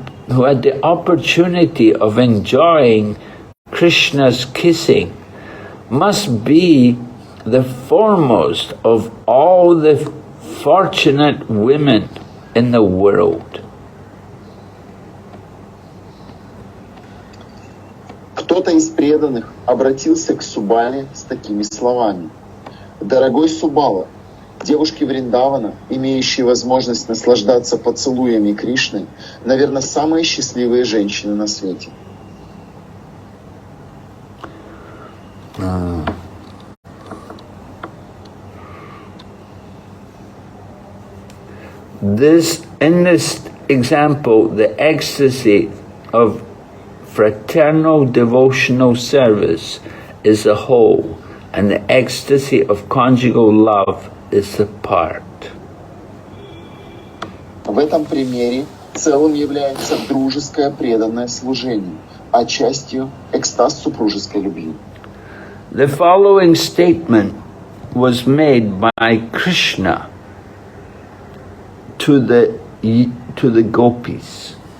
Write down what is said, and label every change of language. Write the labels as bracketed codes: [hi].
[en] who had the opportunity of enjoying Krishna's kissing, must be the foremost of all the fortunate women in the world. [ru] Кто-то из преданных обратился к Субале с такими словами: «Дорогой Субала, девушки Вриндавана, имеющие возможность наслаждаться поцелуями Кришны, наверное, самые счастливые женщины на свете». [en] In this example, the ecstasy of fraternal devotional service is the whole, and the ecstasy of conjugal love is the part. [ru] В этом примере целым является дружеское преданное служение, а частью экстаз супружеской любви. [en] The following statement was made by Krishna to the gopis.